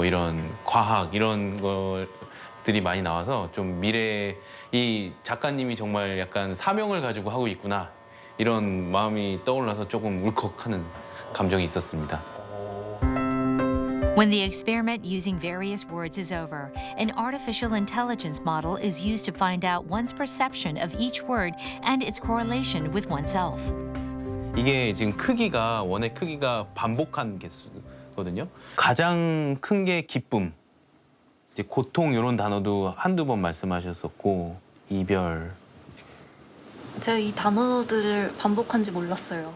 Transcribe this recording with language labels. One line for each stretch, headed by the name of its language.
Korean: 이런 과학 이런 것들이 많이 나와서 좀 미래 이 작가님이 정말 약간 사명을 가지고 하고 있구나 이런 마음이 떠올라서 조금 울컥하는 감정이 있었습니다.
English: When the experiment using various words is over, an artificial intelligence model is used to find out one's perception of each word and its correlation with oneself.
Korean: 이게 지금 크기가 원의 크기가 반복한 개수거든요. 가장 큰 게 기쁨, 이제 고통 이런 단어도 한두 번 말씀하셨었고 이별. 제가 이 단어들을 반복한지 몰랐어요.